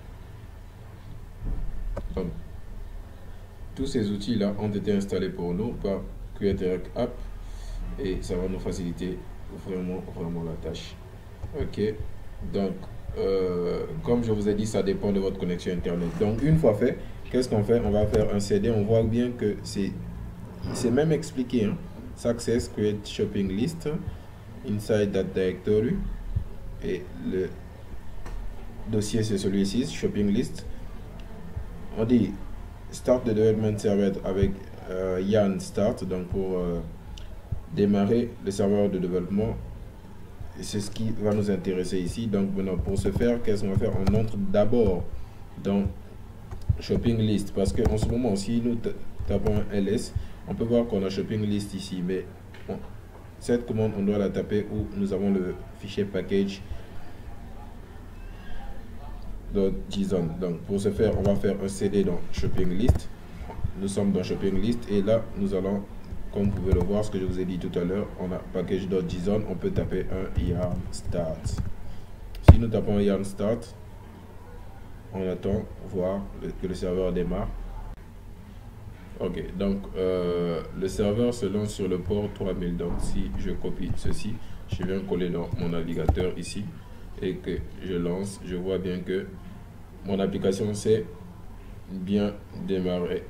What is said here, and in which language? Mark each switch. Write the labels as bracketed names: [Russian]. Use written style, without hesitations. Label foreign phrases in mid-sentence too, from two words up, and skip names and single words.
[French] Donc, tous ces outils là ont été installés pour nous par Create React App et ça va nous faciliter vraiment la tâche. Ok, donc comme je vous ai dit, ça dépend de votre connexion internet. Donc une fois fait, qu'est-ce qu'on fait? On va faire un CD. On voit bien que c'est même expliqué, hein? [English] Success create shopping list inside that directory, [French] et le dossier c'est celui-ci, shopping list. On dit [English] start the development server [French] avec yarn start, donc pour démarrer le serveur de développement. C'est ce qui va nous intéresser ici. Donc maintenant, pour ce faire, qu'est-ce qu'on va faire? On entre d'abord dans shopping list, parce qu'en ce moment, si nous tapons un ls, on peut voir qu'on a shopping list ici, mais bon, cette commande on doit la taper où nous avons le fichier package .json. Donc pour ce faire, on va faire un cd dans shopping list. Nous sommes dans shopping list et là nous allons, comme vous pouvez le voir, ce que je vous ai dit tout à l'heure, on a package.json. On peut taper un yarn start. Si nous tapons un yarn start, on attend voir que le serveur démarre. Ok, donc le serveur se lance sur le port 3000. Donc si je copie ceci, je viens coller dans mon navigateur ici et que je lance, je vois bien que mon application s'est bien démarrée.